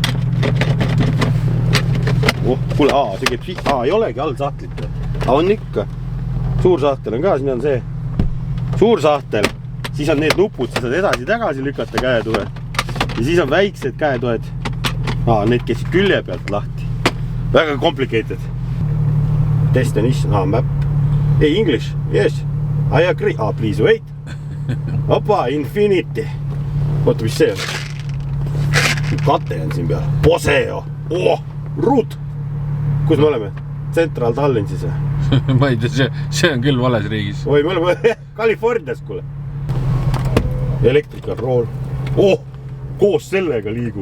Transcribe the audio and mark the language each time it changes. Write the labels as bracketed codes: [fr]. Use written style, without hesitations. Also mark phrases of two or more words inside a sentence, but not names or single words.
[et] Kuule, see käib ei olegi all sahtlit. On ikka. Suur sahtel on ka, siin on see. Suur sahtel. Siis on need nupud, siis saad edasi-tagasi lükata käetuhe. Ja siis on väiksed käetuhed. Need käisid külje pealt lahti. [en] Väga complicated. Destination, map. Ei, English, yes. I agree. Please wait. [et] Opa, Infinity. Oota, mis see on? Kate on siin peal. Poseo. Ruut. Kus me oleme? Central Tallinn siis või? Ma ei tea, see on küll vales riigis. Oi, me oleme Californias, kuule. [en] Electrical roll. [et] Koos sellega liigub.